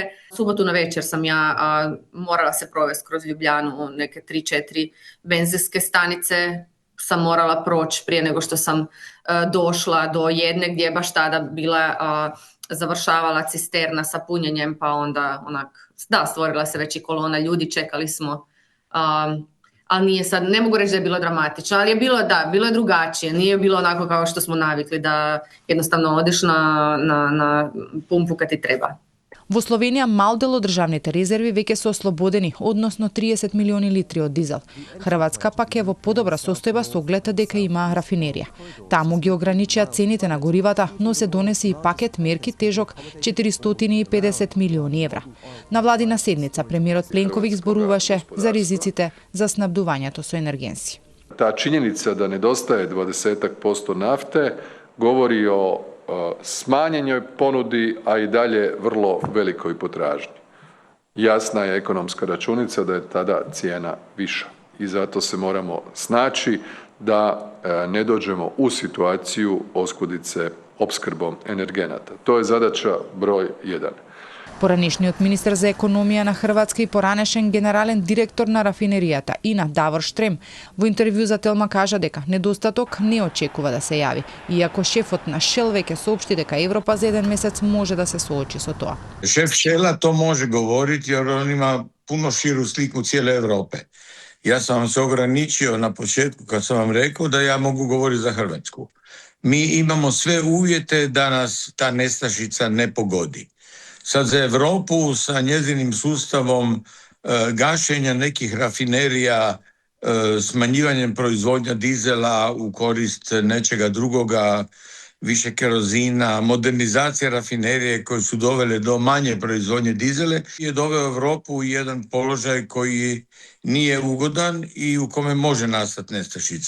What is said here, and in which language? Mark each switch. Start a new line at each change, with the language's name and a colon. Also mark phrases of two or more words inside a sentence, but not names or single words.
Croatian: Subotu na večer sam ja morala se provesti kroz Ljubljanu, neke 3-4 benzinske stanice sam morala proći prije nego što sam došla do jedne gdje je baš tada bila završavala cisterna sa punjenjem, pa onda stvorila se već i kolona ljudi, čekali smo ali nije sad, ne mogu reći da je bilo dramatično, ali je bilo je drugačije, nije bilo onako kao što smo navikli da jednostavno odeš na pumpu kad ti treba.
Macedonian: Во Словенија мал дел од државните резерви веќе се ослободени, односно 30 милиони литри од дизел. Хрватска пак е во подобра состојба со оглед дека има рафинерија. Таму ги ограничија цените на горивата, но се донесе и пакет мерки тежок 450 милиони евра. На владина седница премиерот Пленковиќ зборуваше за ризиците за снабдувањето со енергенси.
Croatian: Та чинjenica da nedostaje 20% nafte govori o smanjenoj ponudi, a i dalje vrlo velikoj potražnji. Jasna je ekonomska računica da je tada cijena viša i zato se moramo snaći da ne dođemo u situaciju oskudice opskrbom energenata. To je zadaća broj 1.
Macedonian: Поранешниот министер за економија на Хрватска и поранешен генерален директор на рафинеријата Ина Давор Штрем во интервју за Телма кажа дека недостаток не очекува да се јави, иако шефот на Шел веќе соопшти дека Европа за еден месец може да се соочи со тоа.
Croatian: Шеф Шела то може говорити, jer on ima puno širu sliku cijele Europe. Ja sam vam se ograničio na početku kad sam vam rekao da ja mogu govoriti za Hrvatsku. Mi imamo sve uvjete da nas ta nestašica ne pogodi. Sad za Europu sa njezinim sustavom gašenja nekih rafinerija, smanjivanjem proizvodnja dizela u korist nečega drugoga, više kerozina, modernizacija rafinerije koje su dovele do manje proizvodnje dizele je doveo Europu u jedan položaj koji nije ugodan i u kome može nastati nestašica.